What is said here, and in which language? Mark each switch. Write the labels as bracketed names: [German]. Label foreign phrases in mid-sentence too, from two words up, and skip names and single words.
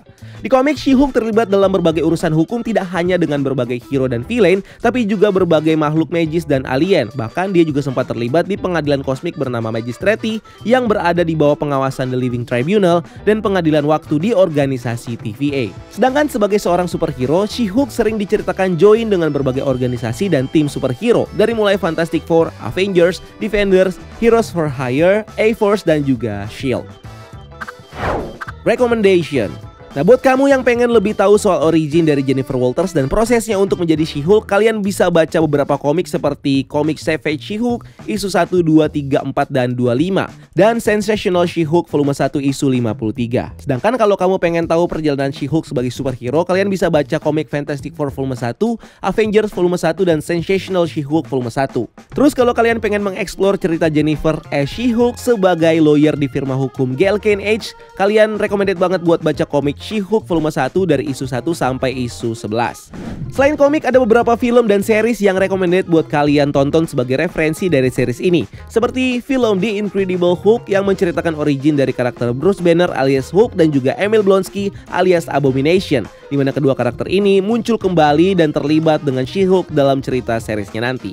[Indonesian] Di komik, She-Hulk terlibat dalam berbagai urusan hukum tidak hanya dengan berbagai hero dan villain, tapi juga berbagai makhluk magis dan alien. Bahkan dia juga sempat terlibat di pengadilan kosmik bernama Magistrati yang berada di bawah pengawasan The Living Tribunal dan pengadilan waktu di organisasi TVA. Sedangkan sebagai seorang superhero, She-Hulk sering diceritakan join dengan berbagai organisasi dan tim superhero dari mulai Fantastic Four, Avengers, Defenders, Heroes for Hire, A-Force, dan juga S.H.I.E.L.D. Recommendation. Nah, buat kamu yang pengen lebih tahu soal origin dari Jennifer Walters dan prosesnya untuk menjadi She-Hulk, kalian bisa baca beberapa komik seperti komik Savage She-Hulk isu 1, 2, 3, 4, dan 25 dan Sensational She-Hulk volume 1 isu 53. Sedangkan kalau kamu pengen tahu perjalanan She-Hulk sebagai superhero, kalian bisa baca komik Fantastic Four volume 1, Avengers volume 1, dan Sensational She-Hulk volume 1. Terus kalau kalian pengen mengeksplor cerita Jennifer as She-Hulk sebagai lawyer di firma hukum GLKNH, kalian recommended banget buat baca komik She-Hulk volume 1 dari isu 1 sampai isu 11. Selain komik, ada beberapa film dan series yang recommended buat kalian tonton sebagai referensi dari series ini, seperti film The Incredible Hulk yang menceritakan origin dari karakter Bruce Banner alias Hulk dan juga Emil Blonsky alias Abomination, di mana kedua karakter ini muncul kembali dan terlibat dengan She-Hulk dalam cerita seriesnya nanti.